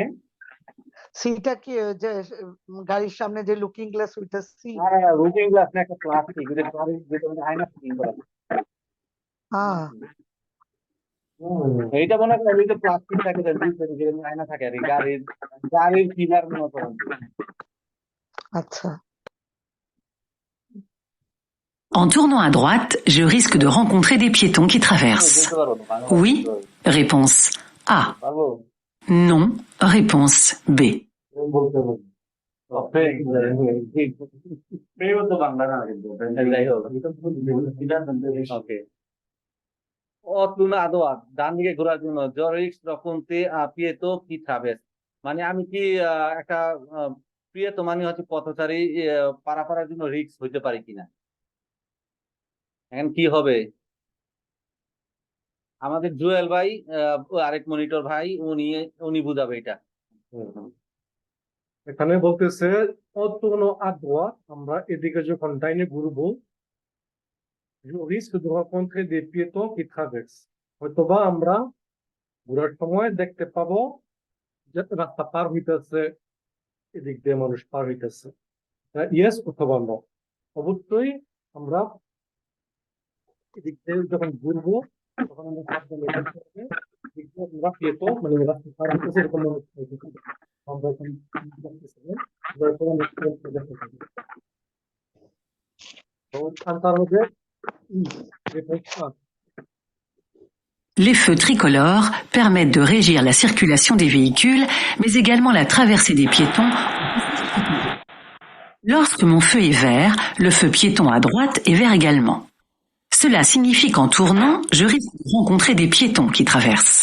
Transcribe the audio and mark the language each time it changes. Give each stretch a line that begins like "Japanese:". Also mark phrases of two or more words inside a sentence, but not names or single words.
Bangla: সিটা কি যে গাড়ির সামনে যে
English: looking glass
Bangla: ওইটা সি?
English: looking glass
Bangla: না, একটা প্লাস্টিক, যেটা আয়না ফিটিং করা। হ্যাঁ, এইটা মনে করেন এই যে প্লাস্টিক থাকে, আয়না থাকে আর কি, গাড়ির পিলার মনে করেন। আচ্ছা।
French: En tournant à droite, je risque de rencontrer des piétons qui traversent. Oui, réponse A. Non, réponse B.
Bangla: ডান দিকে ঘোরার জন্য
French: piétons qui traversent,
Bangla: মানে আমি কি একটা পিয়েতো মানে হচ্ছে পথচারী, পারাপারের জন্য রিস্ক হইতে পারি কিনা। এখন কি হবে, আমাদের জুয়েল ভাই আরেক মনিটর ভাই উনি বুঝাবে এটা। এখানে বলতেছে অতনো আদোয়া, আমরা এদিকে যখন ডাইনে ঘুরবো,
French: risque de rencontrer des piétons qui traversent,
Bangla: হয়তোবা আমরা ঘোরার সময় দেখতে পাবো যে রাস্তা পার হইতেছে, এদিক দিয়ে মানুষ পার হইতেছে। ইয়েস অথবা নো। অবশ্যই আমরা এদিক দিয়ে যখন ঘুরবো তখন আমরা সাবধানে থাকতে হবে। আমরা পেতো মানে রাস্তা পার হতেছে এরকম মনে হচ্ছে। আমরা এখন দেখতেছি না, তারপর আমরা দেখতে পারি। তো তার মধ্যে
French: Les feux tricolores permettent de régir la circulation des véhicules, mais également la traversée des piétons. Lorsque mon feu est vert, le feu piéton à droite est vert également. Cela signifie qu'en tournant, je risque de rencontrer des piétons qui traversent.